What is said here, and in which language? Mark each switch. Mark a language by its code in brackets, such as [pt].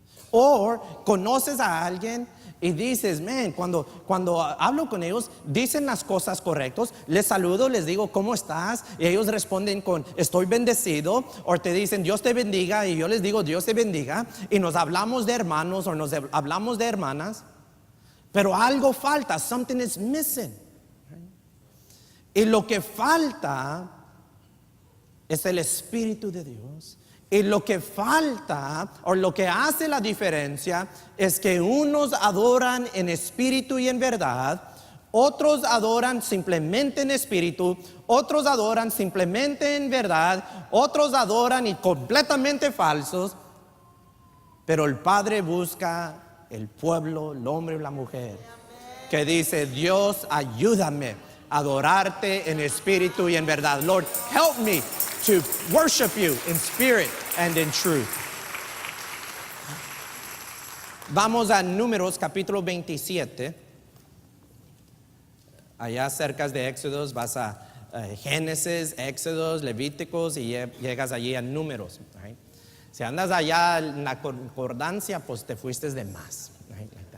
[es] O conoces a alguien y dices, man, cuando hablo con ellos, dicen las cosas correctas, les saludo, les digo, ¿cómo estás? Y ellos responden con, estoy bendecido. O te dicen, Dios te bendiga. Y yo les digo, Dios te bendiga. Y nos hablamos de hermanos o nos hablamos de hermanas. Pero algo falta, [en] something is missing. [es] Y lo que falta es el Espíritu de Dios. Y lo que falta, o lo que hace la diferencia, es que unos adoran en espíritu y en verdad, otros adoran simplemente en espíritu, otros adoran simplemente en verdad, otros adoran y completamente falsos. Pero el Padre busca el pueblo, el hombre y la mujer, que dice, Dios, ayúdame a adorarte en espíritu y en verdad. [en] Lord, help me to worship you in spirit and in truth. [es] Vamos a Números capítulo 27. Allá cerca de Éxodos vas a Génesis, Éxodos, Levíticos y llegas allí a Números. [en] Right? [es] Si andas allá en la concordancia, pues te fuiste de más. [en] Right?